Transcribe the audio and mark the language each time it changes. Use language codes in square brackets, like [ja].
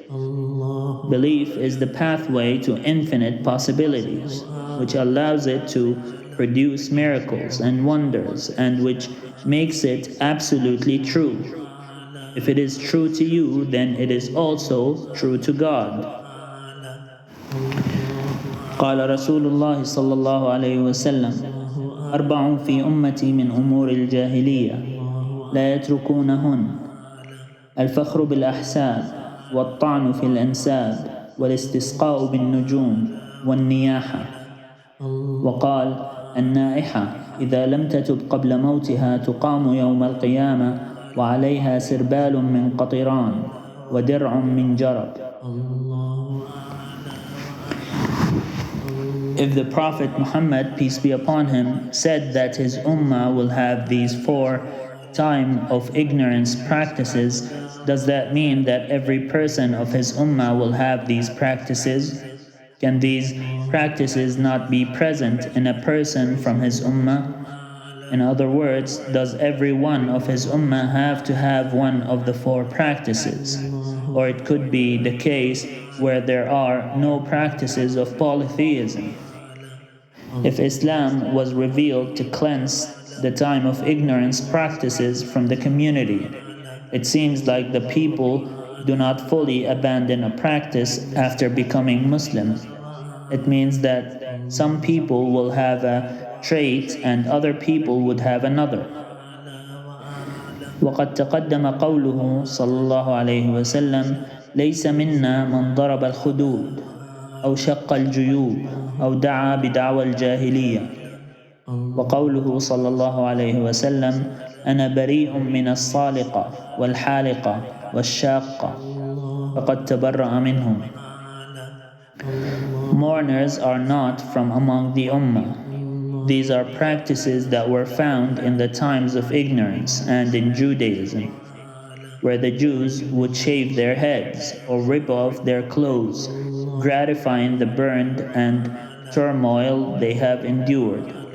[en] Belief is the pathway to infinite possibilities, which allows it to produce miracles and wonders, and which makes it absolutely true. If it is true to you, then it is also true to God. [ar] قال رسول الله صلى الله عليه وسلم: أربع في أمتي من أمور الجاهلية لا يتركونهن: الفخر بالأحساب، والطعن في الأنساب، والاستسقاء بالنجوم، والنياحة. وقال: النائحة إذا لم تتب قبل موتها تقام يوم القيامة وعليها سربال من قطران ودرع من جرب. [en] If the Prophet Muhammad, peace be upon him, said that his ummah will have these four time of ignorance practices, does that mean that every person of his ummah will have these practices? Can these practices not be present in a person from his ummah? In other words, does every one of his ummah have to have one of the four practices? Or it could be the case where there are no practices of polytheism. If Islam was revealed to cleanse the time of ignorance practices from the community, it seems like the people do not fully abandon a practice after becoming Muslim. It means that some people will have a trait and other people would have another. [ar] وقد تقدم قوله صلى الله عليه وسلم: ليس منا من ضرب الخدود أو شق الجيوب أو دعا بدعوى الجاهلية. وقوله صلى الله عليه وسلم: أنا بريء من الصالقة والحالقة والشاقة فقد تبرأ منهم. [en] Mourners are not from among the Ummah. These are practices that were found in the times of ignorance and in Judaism, where the Jews would shave their heads or rip off their clothes, gratifying the burned and turmoil they have endured.